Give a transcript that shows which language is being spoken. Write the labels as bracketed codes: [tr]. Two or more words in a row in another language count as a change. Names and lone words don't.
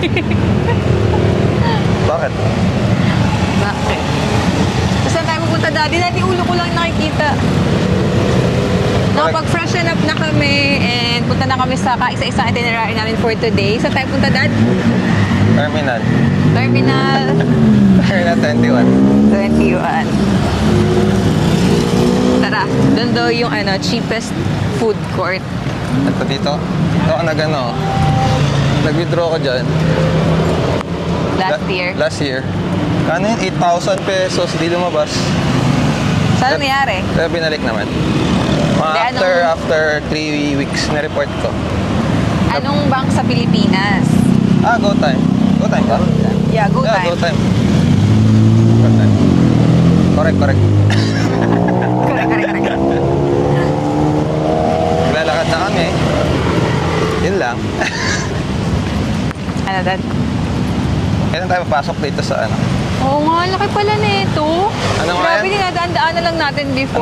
[tl] Bakit? Bakit? Saan tayo pupunta, Daddy? Dati ulo ko lang nakikita. Nakapag- [en] freshen up [tl] na kami and punta na kami sa kaisa-isang itinerary namin [en] for today. [tl] Saan tayo punta, Dad? Terminal. Terminal Terminal 21. 21. Tara, doon daw yung [en] cheapest food court. [tl] Ito dito. Ito ako nag-withdraw ko dyan. [en] Last year. Last year. [tl] Kano yun? 8,000 pesos. Di lumabas. Saan nangyari? Pero binalik naman. [en] After 3 weeks, [tl] na-report ko. Anong bank sa Pilipinas? [en] Go time. Go time ba? Yeah, go time. Go time. Go time. Correct. Correct. [tl] Lalakad na kami. Yun lang. Ano, Dad? Kailan tayo papasok dito sa Oo nga, laki pala nito. Ano nga Grabe, yan? dinadaan-daan na lang natin before.